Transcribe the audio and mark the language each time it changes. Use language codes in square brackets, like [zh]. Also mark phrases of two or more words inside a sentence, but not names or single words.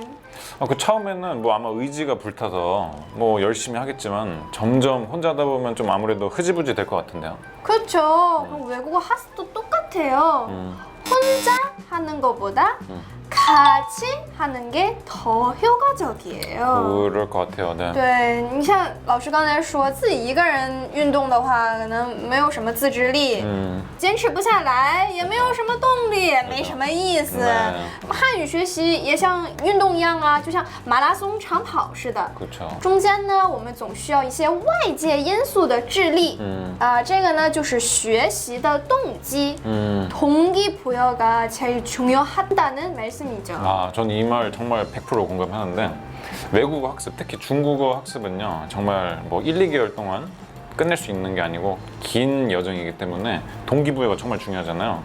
[ko] 그 처음에는 뭐 아마 의지가 불타서 뭐 열심히 하겠지만 점점 혼자 하다 보면 좀 아무래도 흐지부지 될 것 같은데요. 그렇죠. 그럼 외국어 학습도 똑같아요. 혼자 하는 것보다 같이 하는 게 더 효과적이에요. 그럴 것 같아요. 네. [zh] 对，你像老师刚才说，自己一个人运动的话，可能没有什么自制力，坚持不下来，也没有什么动力，没什么意思。汉语学习也像运动一样啊，就像马拉松长跑似的。 [ko] 그렇죠. [zh] 中间呢，我们总需要一些外界因素的智力。这个呢就是学习的动机。 [ko] 동기부여가 제일 중요하다는 말씀이죠. 전 이 말 정말 100% 공감하는데 외국어 학습, 특히 중국어 학습은요 정말 뭐 1, 2개월 동안 끝낼 수 있는 게 아니고 긴 여정이기 때문에 동기부여가 정말 중요하잖아요.